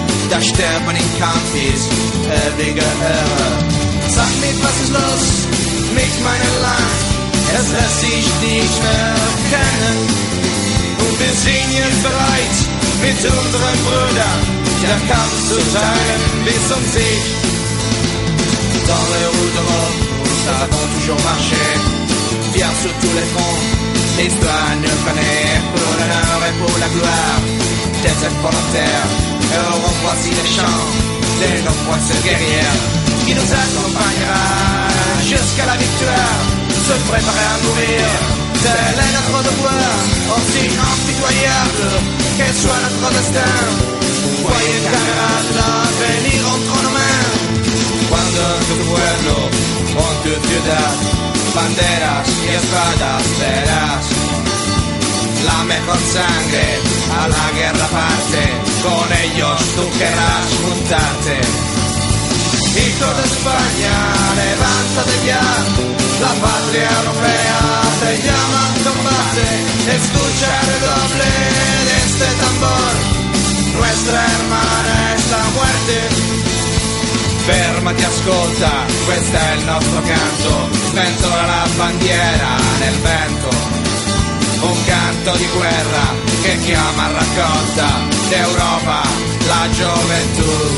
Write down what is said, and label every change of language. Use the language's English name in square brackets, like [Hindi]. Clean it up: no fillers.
[German] Das Sterben im Kampf ist ewige Ehre. Sag mir, was ist los mit meinem Land? Es lässt sich nicht mehr erkennen. Und wir sind jetzt bereit, mit unseren Brüdern den Kampf zu teilen bis zum Sieg. [French] Dans les rues de Rome, nous avons toujours marché. Fiers sur tous les fronts, l'histoire nous connaît. Pour l'honneur et pour la gloire, des êtres volontaires. Et on voici les chants de nos princes guerrières. Qui nous accompagnera jusqu'à la victoire, se préparer à mourir. Tel est notre devoir, aussi impitoyable que soit notre destin. Voyez, camarades, l'avenir entre nos mains. Quand notre pueblo, on te tuera. [Spanish] Banderas y espadas verás. La mejor sangre a la guerra parte. Con ellos tú querrás juntarte. Hijo de España, levántate ya. La patria europea te llama a combate. Escucha el redoble de este tambor. Nuestra hermana es la muerte. [Italian] Fermati, ascolta, questo è il nostro canto. Sventola la bandiera nel vento. Un canto di guerra che chiama raccolta d'Europa, la gioventù.